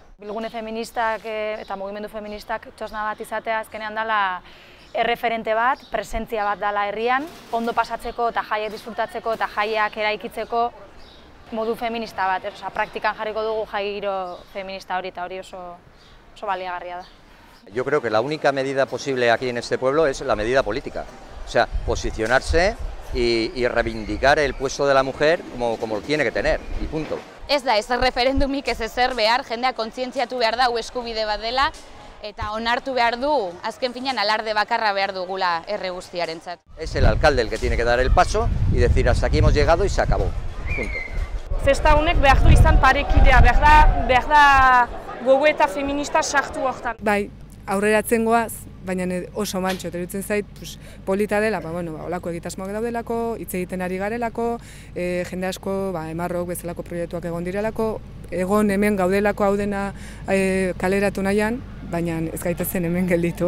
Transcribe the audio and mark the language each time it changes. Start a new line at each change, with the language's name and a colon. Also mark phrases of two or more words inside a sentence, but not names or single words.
Basque: Bilgune feministak eta mugimendu feministak txosna bat izatea azkenean dela erreferente bat, presentzia bat dela herrian, ondo pasatzeko eta jaiak disfrutatzeko eta jaiak eraikitzeko modu feminista bat, praktikan jarriko dugu jai giro feminista hori eta hori oso baliagarria da.
Spanish: Yo creo que la única medida posible aquí en este pueblo es la medida política, o sea, posicionarse y reivindicar el puesto de la mujer como lo tiene que tener, y punto.
Basque: Ez da, ez referendumik ez ezer behar, jendea kontzientziatu behar da, eskubide bat dela, eta onartu behar du, azken finean alarde bakarra behar dugula herri guztiarentzat.
Spanish: Es el alcalde el que tiene que dar el paso y decir hasta aquí hemos llegado y se acabó, punto.
Basque: Festa honek behar du izan parekidea, behar da gogoeta feminista sartu hortan. Bai, aurreratzen goaz, baina oso mantxo, eruditzen zait, polita dela, olako egitasmoak daudelako, hitz egiten ari garelako, jende asko, emarrok bezalako proiektuak egon direlako, egon hemen gaudelako hau dena kaleratu nahian, baina ez gaitezen hemen gelditu.